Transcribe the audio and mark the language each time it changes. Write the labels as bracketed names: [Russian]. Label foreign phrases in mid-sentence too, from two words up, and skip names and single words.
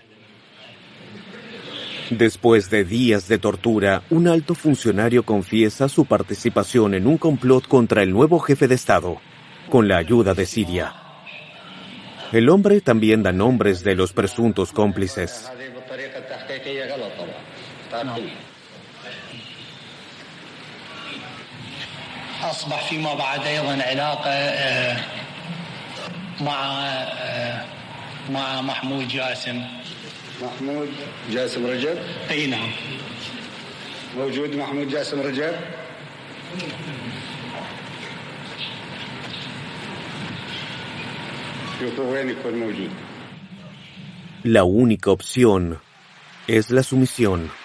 [Spanish] Después de días de tortura, un alto funcionario confiesa su participación en un complot contra el nuevo jefe de Estado, con la ayuda de Siria. El hombre también da nombres de los presuntos cómplices. [Arabic] أصبح فيما بعد أيضا علاقة مع محمود جاسم. محمود جاسم رجب؟ أي نعم. موجود محمود جاسم رجب؟ شوفوا وين يكون موجود. [Spanish] La única opción es la sumisión.